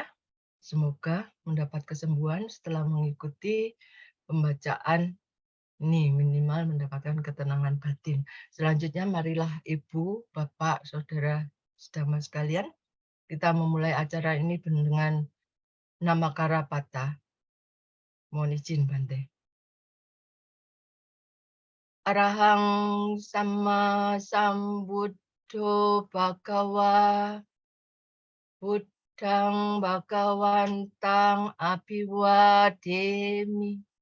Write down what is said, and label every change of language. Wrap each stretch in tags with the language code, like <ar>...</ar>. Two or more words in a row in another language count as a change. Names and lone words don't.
<id>Semoga mendapat kesembuhan setelah mengikuti pembacaan ini, minimal mendapatkan ketenangan batin. Selanjutnya marilah Ibu, Bapak, Saudara, saudara sekalian, kita memulai acara ini dengan nama Karapata. Mohon izin, Bante.</id> <pi>Arahang Sama Sambuddho Bhagawa Buddhang Bhagawantang Abhiwademi.</pi>